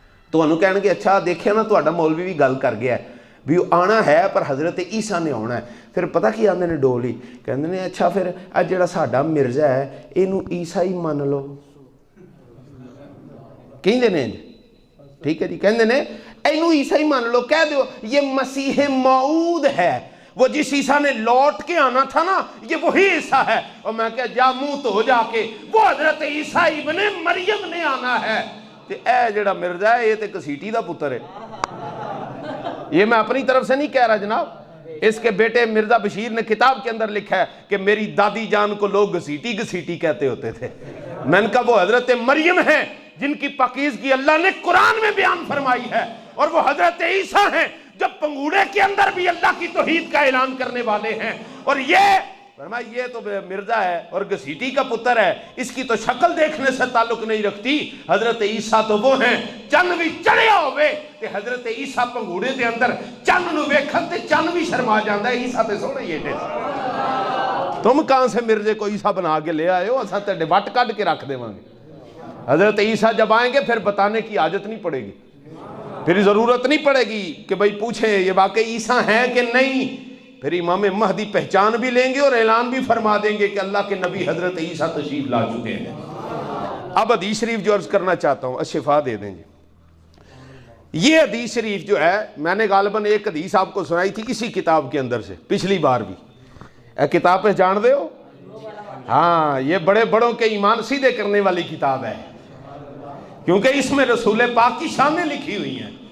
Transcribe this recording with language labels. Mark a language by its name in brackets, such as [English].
[Urdu] تو انہوں کہنے کہ اچھا دیکھیں نا تو مولوی بھی گل کر گیا ہے بھی آنا ہے پر حضرت عیسیٰ نے آنا ہے۔ [Punjabi] پھر پتہ کی آندے نے ڈولی کہندے نے اچھا پھر جڑا ساڈا مرزا ہے اینو عیسیٰ ہی مان لو، [Urdu] کہندے نے ٹھیک ہے جی، کہندے نے اینو عیسیٰ ہی مان لو، کہہ دو یہ مسیح موعود ہے، وہ جس عیسیٰ نے لوٹ کے آنا تھا نا یہ وہی عیسیٰ ہے۔ اور میں کہا جا منہ تو ہو جا کے وہ حضرت عیسیٰ ابن مریم نے آنا ہے، [Punjabi] تے اے جڑا مرزا ہے یہ تے کسیٹی دا پتر ہے. [Urdu] یہ میں اپنی طرف سے نہیں کہہ رہا جناب, اس کے بیٹے مرزا بشیر نے کتاب کے اندر لکھا ہے کہ میری دادی جان کو لوگ گھسیٹی گھسیٹی کہتے ہوتے تھے. میں نے کہا وہ حضرت مریم ہیں جن کی پاکیزگی اللہ نے قرآن میں بیان فرمائی ہے, اور وہ حضرت عیسیٰ ہیں جب پنگوڑے کے اندر بھی اللہ کی توحید کا اعلان کرنے والے ہیں. اور یہ فرمایا یہ تو مرزا ہے اور گھسیٹی کا پتر ہے, اس کی تو شکل دیکھنے سے تعلق نہیں رکھتی. حضرت عیسیٰ تو وہ ہیں [Punjabi] چند بھی چڑھیا ہوئے تے حضرت عیسیٰ پنگوڑے دے اندر چند نو ویکھن تے چند بھی شرما جاندا ہے. [Urdu] عیسیٰ تے سونے یہ تم کہاں سے مرزے کو عیسیٰ بنا کے لے آئے ہو, [Punjabi] اساں تے وٹ کڈ کے رکھ دیواں گے. [Urdu] حضرت عیسیٰ جب آئیں گے پھر بتانے کی حاجت نہیں پڑے گی, پھر ضرورت نہیں پڑے گی کہ بھئی پوچھیں یہ واقعی عیسیٰ ہیں کہ نہیں. پھر امام مہدی پہچان بھی لیں گے اور اعلان بھی فرما دیں گے کہ اللہ کے نبی حضرت عیسیٰ تشریف لا چکے ہیں. اب حدیث شریف جو عرض کرنا چاہتا ہوں, الشفا دے دیں جی. یہ حدیث شریف جو ہے میں نے غالباً ایک حدیث آپ کو سنائی تھی اسی کتاب کے اندر سے پچھلی بار بھی. [Punjabi] اے کتاب پہ جان دے ہو, [Urdu] ہاں یہ بڑے بڑوں کے ایمان سیدھے کرنے والی کتاب ہے, کیونکہ اس میں رسول پاک کی شانیں لکھی ہوئی ہیں.